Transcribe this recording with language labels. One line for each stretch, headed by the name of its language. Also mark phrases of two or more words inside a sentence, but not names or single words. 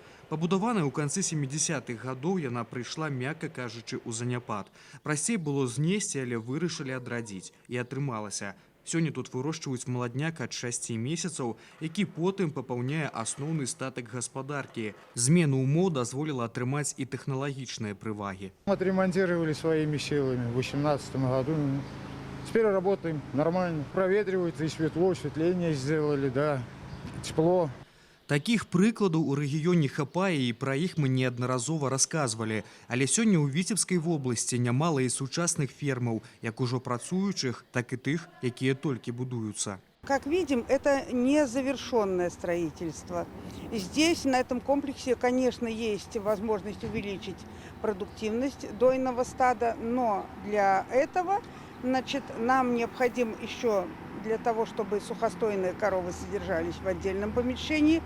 Belarusian: Пабудаваная ў канцы 70-х гадоў, яна прыйшла, мякка кажучы, у заняпад. Прасцей было знесці, але вырашылі адрадзіць. І атрымалася. Сёння тут вырошчваюць маладняк ад 6 месяцаў, які потым папаўняе асноўны статак гаспадаркі. Змена ўмоў дазволіла атрымаць і тэхналагічныя прывагі.
Russian: Отремонтировали своими силами в 2018 году. Теперь работаем нормально. Проветривается и светло, осветление сделали, да, тепло.
Belarusian: Такіх прыкладаў у рэгіёне хапае, і пра іх мы неаднаразова расказвалі. Але сёння ў Віцебскай вобласці нямала і сучасных фермаў, як ужо працуючых, так і тых, якія толькі будуюцца.
Russian: Как видим, это незавершенное строительство. Здесь, на этом комплексе, конечно, есть возможность увеличить продуктивность дойного стада, но для этого, нам необходим еще для того, чтобы сухостойные коровы содержались в отдельном помещении.